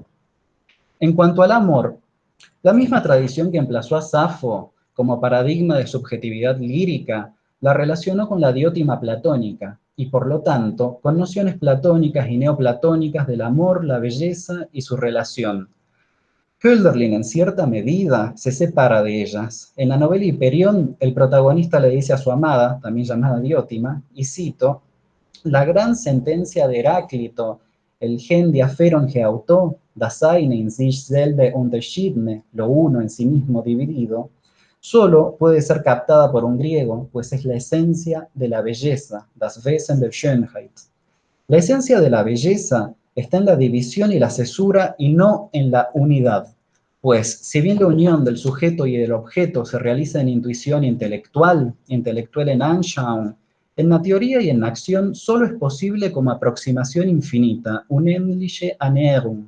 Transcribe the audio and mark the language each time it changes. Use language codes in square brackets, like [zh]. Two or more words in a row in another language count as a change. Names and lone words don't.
[es] En cuanto al amor, la misma tradición que emplazó a Safo como paradigma de subjetividad lírica, la relacionó con la diótima platónica, y por lo tanto, con nociones platónicas y neoplatónicas del amor, la belleza y su relación. Hölderlin, en cierta medida, se separa de ellas. En la novela Hiperión, el protagonista le dice a su amada, también llamada Diótima, y cito, la gran sentencia de Heráclito, el [el] ἓν δια φέρον ἑαυτῷ, [de] das eine in sich selbe unterschiedne, [es] lo uno en sí mismo dividido, solo puede ser captada por un griego, pues es la esencia de la belleza, [de] das Wesen der Schönheit. [es] La esencia de la belleza está en la división y la cesura y no en la unidad, pues si bien la unión del sujeto y del objeto se realiza en intuición intelectual en Anschauung, en la teoría y en la acción solo es posible como aproximación infinita, [de] unendliche Annäherung.